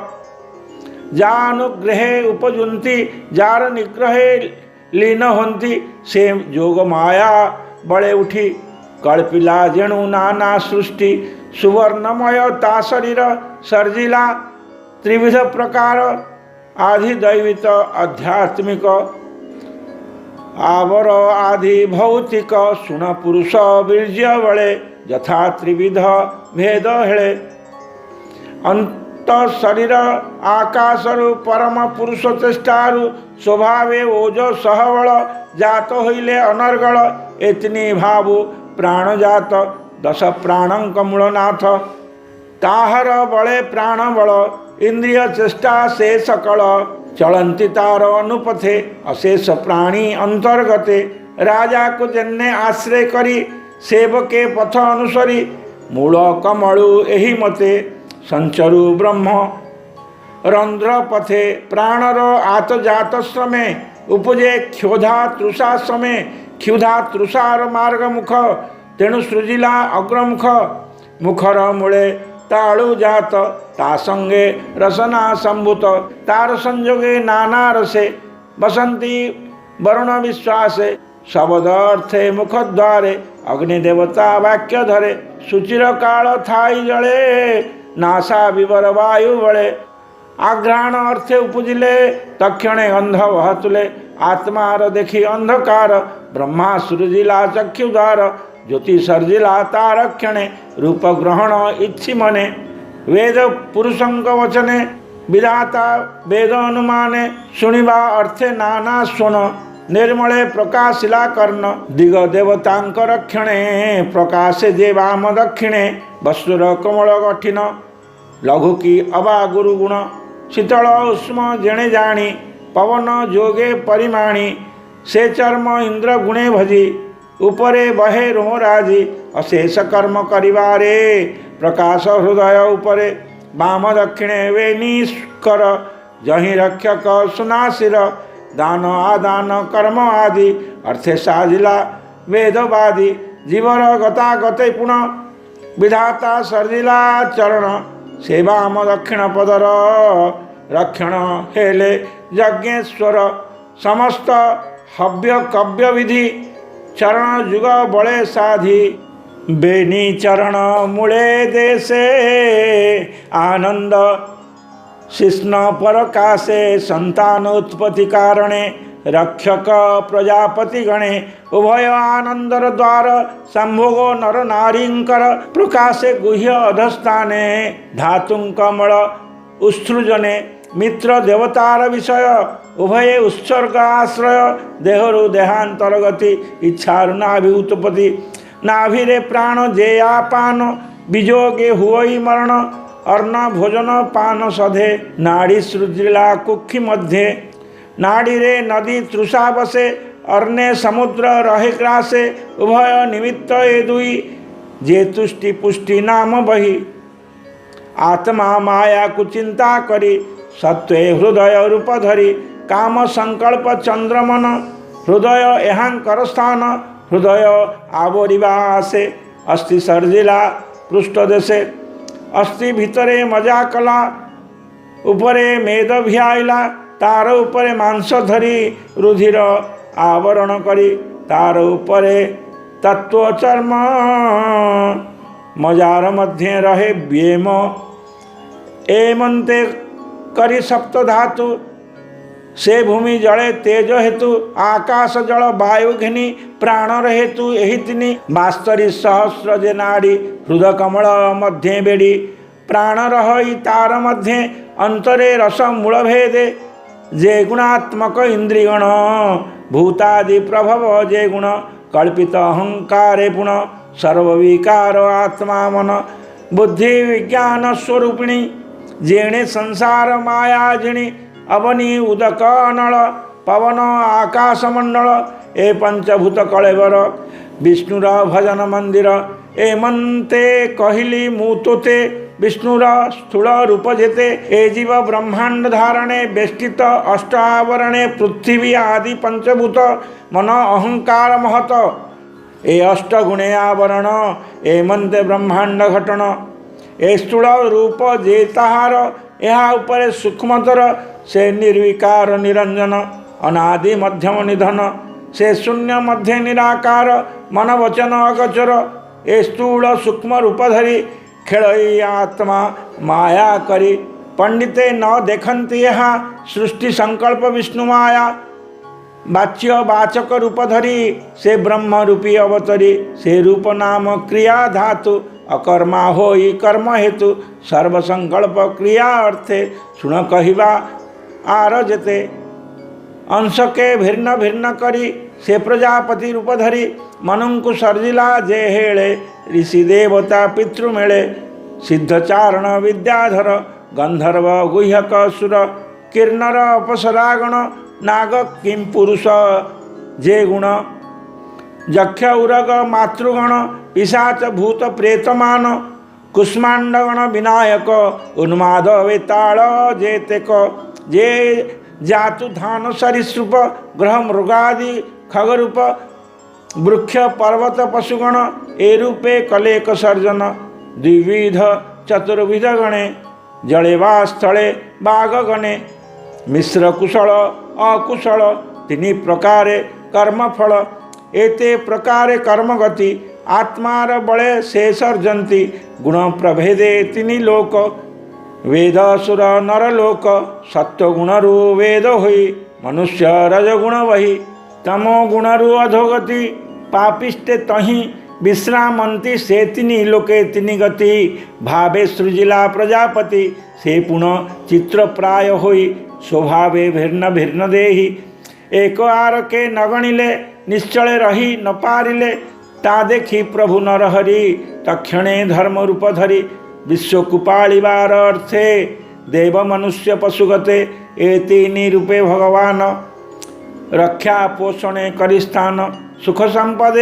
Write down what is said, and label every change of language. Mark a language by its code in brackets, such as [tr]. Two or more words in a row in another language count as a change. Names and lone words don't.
[or] ଯା ଅନୁଗ୍ରହେ ଉପଜୁନ୍ତୀ ଯାର ନିଗ୍ରହେ ଲୀନ ହୋତୀ। ସେ ଯୋଗ ମାୟା ବଡ଼େ ଉଠି କଳ୍ପିଲା ଯେଣୁ ନାନା ସୃଷ୍ଟି। ସୁବର୍ଣ୍ଣମୟ ତା ଶରୀର ସର୍ଜିଲା ତ୍ରିବିଧ ପ୍ରକାର। ଆଧିଦୈବିତ ଆଧ୍ୟାତ୍ମିକ ଆବର ଆଦି ଭୌତିକ। ସୁଣ ପୁରୁଷ ବୀର୍ଯ୍ୟ ବଳେ ଯଥା ତ୍ରିବିଧ ଭେଦ ହେଳେ। ଅନ୍ତ ଶରୀର ଆକାଶରୁ ପରମ ପୁରୁଷ ଚେଷ୍ଟାରୁ ସ୍ୱଭାବେ ଓଜ ସହବଳ। ଜାତ ହୋଇଲେ ଅନର୍ଗଳ ଏତନୀ ଭାବୁ ପ୍ରାଣ ଜାତ। ଦଶ ପ୍ରାଣଙ୍କ ମୂଳନାଥ ତାହର ବଳେ ପ୍ରାଣ ବଳ। ଇନ୍ଦ୍ରିୟ ଚେଷ୍ଟା ସେ ସକଳ ଚଳନ୍ତି ତାର ଅନୁପଥେ। ଅଶେଷ ପ୍ରାଣୀ ଅନ୍ତର୍ଗତେ ରାଜା କୋ ଜନ୍ନେ ଆଶ୍ରୟ କରୀ। ସେବକେ ପଥ ଅନୁସରୀ ମୂଳ କମଳୁ ଏହି ମତେ। ସଞ୍ଚରୁ ବ୍ରହ୍ମ ରନ୍ଧ୍ର ପଥେ ପ୍ରାଣର ଆତ ଜାତ ଶ୍ରମେ। ଉପଜେ କ୍ଷୋଧା ତୃଷା ଶ୍ରମେ। କ୍ଷୁଧା ତୃଷାର ମାର୍ଗ ମୁଖ ତେଣୁ ସୃଜିଲା ଅଗ୍ରମୁଖ। ମୁଖର ମୂଳେ ତାଳୁ ଜାତ ତା ସଙ୍ଗେ ରସନା ସମ୍ଭୂତ। ତାର ସଂଯୋଗେ ନାନା ରସେ ବସନ୍ତୀ ବରୁଣ ବିଶ୍ୱାସେ ଶବ୍ଦ ଅର୍ଥେ ମୁଖ ଦ୍ୱାରେ ଅଗ୍ନିଦେବତା ବାକ୍ୟ ଧରେ ସୁଚିର କାଳ ଥାଇ ଜଳେ ନାସା ବିବର ବାୟୁ ବଳେ ଆଘ୍ରାଣ ଅର୍ଥେ ଉପଜିଲେ ତକ୍ଷଣେ ଅନ୍ଧ ବହତୁଲେ ଆତ୍ମାର ଦେଖୀ ଅନ୍ଧକାର ବ୍ରହ୍ମା ସୃଜିଲା ଚକ୍ଷୁଦ୍ୱାର ଜ୍ୟୋତି ସର୍ଜିଲା ତାରକ୍ଷଣେ ରୂପ ଗ୍ରହଣ ଇଚ୍ଛୀ ମନେ ବେଦ ପୁରୁଷଙ୍କ ବଚନେ ବିଧାତା ବେଦ ଅନୁମାନେ ଶୁଣିବା ଅର୍ଥେ ନାନା ସ୍ୱନ ନିର୍ମଳେ ପ୍ରକାଶିଲା କର୍ଣ୍ଣ ଦିଗ ଦେବତାଙ୍କ ରକ୍ଷଣେ ପ୍ରକାଶେ ଯେ ବାମ ଦକ୍ଷିଣେ ବସ୍ତୁର କମଳ ଗଠିନ ଲଘୁ କୀ ଅବା ଗୁରୁଗୁଣ ଶୀତଳ ଉଷ୍ମ ଯେଣେ ଜାଣୀ ପବନ ଯୋଗେ ପରିମାଣୀ ସେ ଚର୍ମ ଇନ୍ଦ୍ର ଗୁଣେ ଭଜୀ ଉପରେ ବହେ ରୋମରାଜୀ ଅଶେଷ କର୍ମ କରିବାରେ ପ୍ରକାଶ ହୃଦୟ ଉପରେ ବାମ ଦକ୍ଷିଣେ ବେ ନିଷ୍କର ଯହି ରକ୍ଷକ ସୁନାଶିର ଦାନ ଆଦାନ କର୍ମ ଆଦି ଅର୍ଥେ ସାଜିଲା ବେଦବାଦୀ ଜୀବର ଗତା ଗତେ ପୁଣ ବିଧାତା ସର୍ଜିଲା ଚରଣ ସେ ବାମ ଦକ୍ଷିଣ ପଦର ରକ୍ଷଣ ହେଲେ ଯଜ୍ଞେଶ୍ୱର ସମସ୍ତ ହବ୍ୟ କବ୍ୟ ବିଧି ଚରଣ ଯୁଗ ବଡ଼େ ସାଧି ବେନି ଚରଣ ମୂଳେ ଦେଶେ ଆନନ୍ଦ ଶିଷ୍ଣ ପରକାଶେ ସନ୍ତାନ ଉତ୍ପତ୍ତି କାରଣେ ରକ୍ଷକ ପ୍ରଜାପତି ଗଣେ ଉଭୟ ଆନନ୍ଦର ଦ୍ୱାର ସମ୍ଭୋଗୋ ନର ନାରୀଙ୍କର ପ୍ରକାଶେ ଗୁହ୍ୟ ଅଧସ୍ଥାନେ ଧାତୁଂ କମଳ ଉତ୍ସୃଜନେ ମିତ୍ର ଦେବତାର ବିଷୟ ଉଭୟେ ଉତ୍ସର୍ଗ ଆଶ୍ରୟ ଦେହରୁ ଦେହାନ୍ତର ଗତି ଇଚ୍ଛାରୁ ନାଭି ଉତ୍ପତ୍ତି ନାଭିରେ ପ୍ରାଣ ଯେୟାପାନ ବିଯୋଗେ ହୁଇ ମରଣ ଅର୍ଣ ଭୋଜନ ପାନ ସଧେ ନାଡ଼ୀ ସୃଜିଲା କୁକ୍ଷି ମଧ୍ୟେ ନାଡ଼ୀ ରେ ନଦୀ ତୃଷା ବସେ ଅର୍ଣେ ସମୁଦ୍ର ରହେ କ୍ରାସେ ଉଭୟ ନିମିତ୍ତ ଏ ଦୁଇ ଯେ ତୁଷ୍ଟି ପୁଷ୍ଟି ନାମ ବହୀ ଆତ୍ମା ମାୟା କୋ ଚିନ୍ତା କରୀ ସତ୍ୱେ ହୃଦୟ ରୂପ ଧରୀ କାମ ସଙ୍କଳ୍ପ ଚନ୍ଦ୍ରମନ ହୃଦୟ ଏହାଙ୍କର ସ୍ଥାନ ହୃଦୟ ଆବରିବାସେ ଅସ୍ଥି ସର୍ଜିଲା ପୃଷ୍ଠ ଦେଶେ ଅସ୍ଥି ଭିତରେ ମଜା କଳା ଉପରେ ମେଦ ଭିୟାଇଲା ତାର ଉପରେ ମାଂସ ଧରୀ ରୁଧିର ଆବରଣ କରୀ ତାର ଉପରେ ତତ୍ୱ ଚର୍ମ ମଜାର ମଧ୍ୟ ରହେ ବ୍ୟୋମ ଏମନ୍ତେ କରୀ ସପ୍ତ ଧାତୁ ସେ ଭୂମି ଜଳେ ତେଜ ହେତୁ ଆକାଶ ଜଳ ବାୟୁ ଘିନୀ ପ୍ରାଣ ହେତୁ ଯହୀ ତୀନ ବାସ୍ତରୀ ସହସ୍ର ଯେ ନାଡ଼ୀ ହୃଦ କମଳ ମଧ୍ୟ ବେଡ଼ୀ ପ୍ରାଣ ରହୀ ତାର ମଧ୍ୟ ଅନ୍ତରେ ରସ ମୂଳ ଭେଦେ ଯେ ଗୁଣାତ୍ମକ ଇନ୍ଦ୍ରିୟଗଣ ଭୂତାଦି ପ୍ରଭବ ଯେ ଗୁଣ କଳ୍ପିତ ଅହଙ୍କାରେ ପୁଣ ସର୍ବବିକାର ଆତ୍ମା ମନ ବୁଦ୍ଧି ବିଜ୍ଞାନ ସ୍ୱରୂପିଣୀ ଯେଣେ ସଂସାର ମାୟା ଜିଣୀ ଅବନୀ ଉଦକ ଅନଳ ପବନ ଆକାଶ ମଣ୍ଡଳ ଏ ପଞ୍ଚଭୂତ କଳେବର ବିଷ୍ଣୁର ଭଜନ ମନ୍ଦିର ଏମନ୍ତେ କହଲୀ ମୁତୋତେ ବିଷ୍ଣୁର ସ୍ଥୂଳ ରୂପ ଯେତେ ଏ ଜୀବ ବ୍ରହ୍ମାଣ୍ଡ ଧାରଣେ ବେଷ୍ଟିତ ଅଷ୍ଟ ଆବରଣେ ପୃଥ୍ୱୀ ଆଦି ପଞ୍ଚଭୂତ ମନ ଅହଙ୍କାର ମହତ ଏ ଅଷ୍ଟ ଗୁଣେ ଆବରଣ ଏମନ୍ତେ ବ୍ରହ୍ମାଣ୍ଡ ଘଟନ ଏ ସ୍ଥୂଳ ରୂପ ଯେ ତାହାର ଯହାଁ ଉପରେ ସୂକ୍ଷ୍ମତର ସେ ନିର୍ବିକାର ନିରଞ୍ଜନ ଅନାଦି ମଧ୍ୟମ ନିଧନ ସେ ଶୂନ୍ୟ ମଧ୍ୟ ନିରାକାର ମନ ବଚନ ଅଗୋଚର ଏ ସ୍ଥୂଳ ସୂକ୍ଷ୍ମ ରୂପ ଧରୀ ଖେଳ ଆତ୍ମା ମାୟା କରୀ ପଣ୍ଡିତେ ନ ଦେଖତୀ ଯହାଁ ସୃଷ୍ଟି ସଙ୍କଳ୍ପ ବିଷ୍ଣୁ ମାୟା ବାଚ୍ୟ ବାଚକ ରୂପ ଧରୀ ସେ ବ୍ରହ୍ମ ରୂପୀ ଅବତରୀ ସେ ରୂପ ନାମ କ୍ରିୟା ଧାତୁ ଅକର୍ମା ହୋଈ କର୍ମ ହେତୁ ସର୍ବସଙ୍କଳ୍ପ କ୍ରିୟା ଅର୍ଥେ ସୁନ କହବା ଆର ଯେତେ ଅଂଶ କେ ଭିନ୍ନ ଭିନ୍ନ କରୀ ସେ ପ୍ରଜାପତି ରୂପ ଧରୀ ମନୁଙ୍କୁ ସର୍ଜିଲା ଯେ ହେଲେ ଋଷି ଦେବତା ପିତୃ ମେଳେ ସିଦ୍ଧଚାରଣ ବିଦ୍ୟାଧର ଗନ୍ଧର୍ବ ଗୁହ୍ୟକ ସୁର କିନ୍ନର ଅପସରାଗଣ ନାଗ କିଂ ପୁରୁଷ ଯେ ଗୁଣ ଯକ୍ଷ ଉରଗ ମାତୃଗଣ ପିଶାଚ ଭୂତ ପ୍ରେତମାନ କୁଷ୍ମାଣ୍ଡଗଣ ବିନାୟକ ଉନ୍ମାଦ ବେତାଳ ଯେ ତେକ ଯେ ଯାତୁ ଧାନ ସରୀସୃପ ଗ୍ରହ ମୃଗାଦି ଖଗରୂପ ବୃକ୍ଷ ପର୍ବତ ପଶୁଗଣ ଏ ରୂପେ କଳେକ ସର୍ଜନ ଦ୍ୱିବିଧ ଚତୁର୍ବିଧ ଗଣେ ଜଳେ ବା ସ୍ଥଳେ ବାଘଗଣେ ମିଶ୍ର କୁଶଳ ଅକୁଶଳ ତୀନ ପ୍ରକାରେ କର୍ମଫଳ ଏତେ ପ୍ରକାରେ କର୍ମ ଗତି ଆତ୍ମାର ବଳେ ସେ ସର୍ଜନ୍ତୀ ଗୁଣ ପ୍ରଭେଦେ ତିନି ଲୋକ ବେଦ ଅସୁର ନରଲୋକ ସତ୍ୱଗୁଣରୁ ବେଦ ହୋଈ ମନୁଷ୍ୟ ରଜଗୁଣ ବହୀ ତମୋ ଗୁଣରୁ ଅଧୋଗତି ପାପିଷ୍ଟେ ତହି ବିଶ୍ରାମନ୍ତୀ ସେ ତିନି ଲୋକେ ତିନି ଗତି ଭାବେ ସୃଜିଲା ପ୍ରଜାପତି ସେ ପୁନଃ ଚିତ୍ର ପ୍ରାୟ ହୋଈ ସ୍ୱଭାବେ ଭିନ୍ନ ଭିନ୍ନ ଦେହି ଏକ ଆର କେ ନଗଣିଲେ ନିଶ୍ଚଳେ ରହୀ ନ ପାରିଲେ ତା ଦେଖୀ ପ୍ରଭୁ ନରହରି ତକ୍ଷଣେ ଧର୍ମ ରୂପ ଧରୀ ବିଶ୍ୱକୁପାଳିବାର ଅର୍ଥେ ଦେବ ମନୁଷ୍ୟ ପଶୁଗତେ ଏ ତୀନି ରୂପେ ଭଗବାନ ରକ୍ଷା ପୋଷଣେ କରିସ୍ଥାନ ସୁଖ ସମ୍ପଦେ